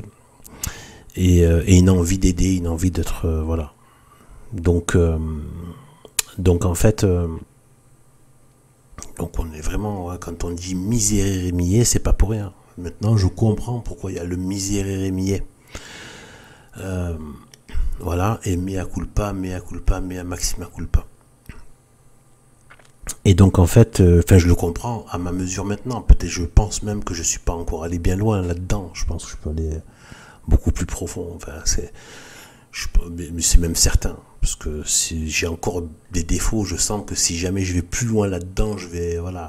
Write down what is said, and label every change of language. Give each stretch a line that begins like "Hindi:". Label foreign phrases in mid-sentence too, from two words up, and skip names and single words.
French: Et une envie d'aider, une envie d'être, voilà. Donc en fait, donc on est vraiment, quand on dit misérémier, c'est pas pour rien. Maintenant, je comprends pourquoi il y a le misérémier. Voilà,
Latin: et mea culpa, mea maxima culpa.
French: Et donc en fait, je le comprends à ma mesure maintenant. Peut-être, je pense même que je suis pas encore allé bien loin là-dedans. Je pense que je peux aller beaucoup plus profond. Enfin, mais c'est même certain. Parce que si j'ai encore des défauts, je sens que si jamais je vais plus loin là-dedans, voilà.